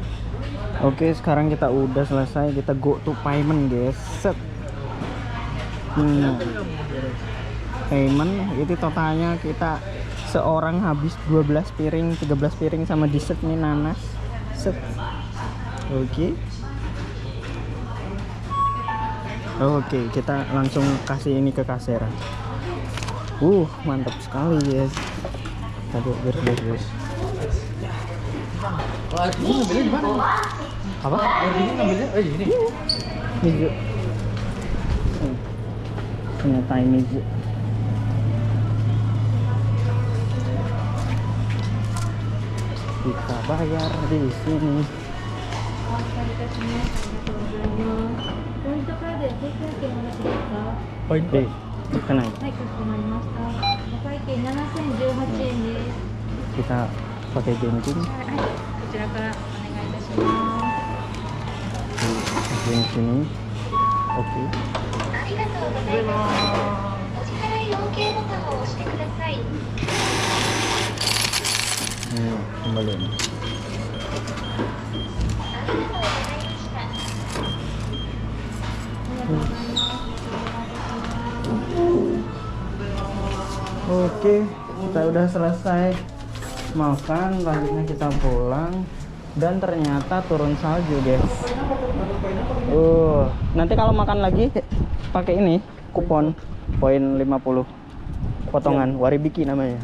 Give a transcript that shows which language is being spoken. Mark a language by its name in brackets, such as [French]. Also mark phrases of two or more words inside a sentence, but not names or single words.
[Indonesian] Oke, sekarang kita udah selesai. Kita [English] go to payment, [Indonesian] guys. Set. Payment itu totalnya kita seorang habis 12 piring, 13 piring sama dessert nih nanas. Set. Oke. Oke, kita langsung kasih ini ke kasir. Mantap sekali, guys. Aduh, beres. Kalau air dingin ngambilnya di mana? Apa? Air dingin ngambilnya? Ini. Mizu. Ternyata Mizu. Kita bayar di sini. [Japanese] ポイントカードや定期券お持ちですか？ [Indonesian] Poin deh. Kenai. [Japanese] はい、かしこまりました。お会計7018円です。 [Indonesian] Kita pakai genting. [Japanese] はい、こちらからお願いいたします。 [Indonesian] Di sini. Oke. [Japanese] ありがとうございます。お支払い OK ボタンを押してください。 [Indonesian] Kembali. [Japanese] ありがとうございました。 [Indonesian] Oke, kita udah selesai makan, selanjutnya kita pulang dan ternyata turun salju, guys. Nanti kalau makan lagi pakai ini kupon poin 50 potongan waribiki namanya.